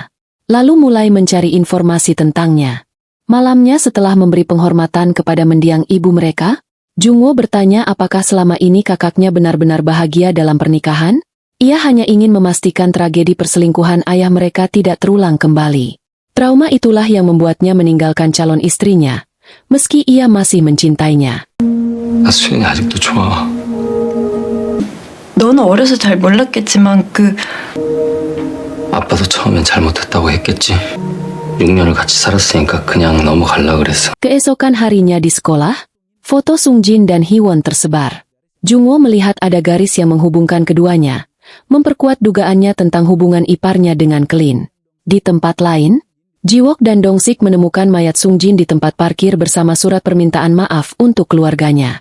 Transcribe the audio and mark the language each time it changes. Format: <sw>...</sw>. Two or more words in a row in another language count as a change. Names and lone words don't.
<id>Lalu mulai mencari informasi tentangnya. Malamnya setelah memberi penghormatan kepada mendiang ibu mereka, Jungwoo bertanya apakah selama ini kakaknya benar-benar bahagia dalam pernikahan? Ia hanya ingin memastikan tragedi perselingkuhan ayah mereka tidak terulang kembali. Trauma itulah yang membuatnya meninggalkan calon istrinya, meski ia masih mencintainya.</id> <ko>나 수연이 아직도 좋아. 너는 어려서 잘 몰랐겠지만 아빠도 처음엔 잘못했다고 했겠지. 6년을 같이 살았으니까 그냥 넘어갈라 그랬어.</ko> <id>Keesokan harinya di sekolah, foto Sungjin dan Hiwon tersebar. Jungwoo melihat ada garis yang menghubungkan keduanya, memperkuat dugaannya tentang hubungan iparnya dengan Kelin. Di tempat lain, Jiwook dan Dongsik menemukan mayat Sungjin di tempat parkir bersama surat permintaan maaf untuk keluarganya.</id>